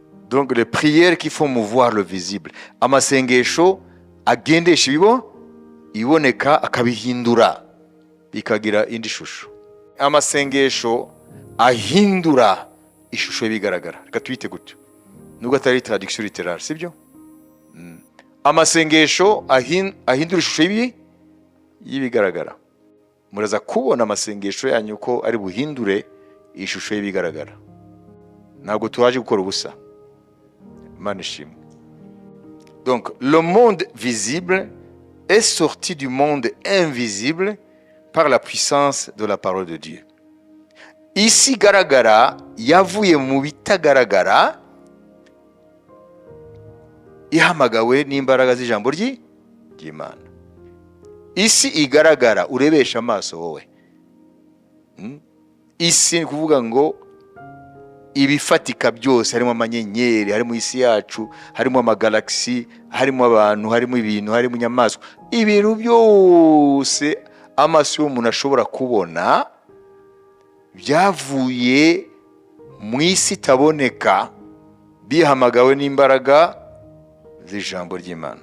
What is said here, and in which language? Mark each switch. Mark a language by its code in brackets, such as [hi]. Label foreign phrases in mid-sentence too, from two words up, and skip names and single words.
[fr] Donc les prières qui font mouvoir le visible, [rw] amasengesho agendesha iboneka akabihindura bikagira indi shusho. Amasengesho ahindura ishusho y'ibigaragara. Reka tuyite gutyo. Nubwo atari [fr] traduction littérale, [rw] sibyo? Amasengesho ahindura ishusho y'ibigaragara. Muraza kubona amasengesho yanyu ko ari buhindure ishusho y'ibigaragara. Ntabwo twaje gukora ubusa. Imana ishimwe. [fr] Donc le monde visible est sorti du monde invisible par la puissance de la parole de Dieu. [rw] Isi igaragara yavuye mu bitagaragara ihamagawe n'imbaraga z'ijambo ry'Imana. Isi igaragara urebesha amaso wowe. Isi ni kuvuga ngo ibifatika byose, harimo amanyenyeri, harimo isi yacu, harimo amagalaxy, harimo abantu, harimo ibintu, harimo inyamaswa, ibintu byose amaso y'umuntu ashobora kubona byavuye mu isi itaboneka bihamagawe n'imbaraga z'ijambo ry'Imana.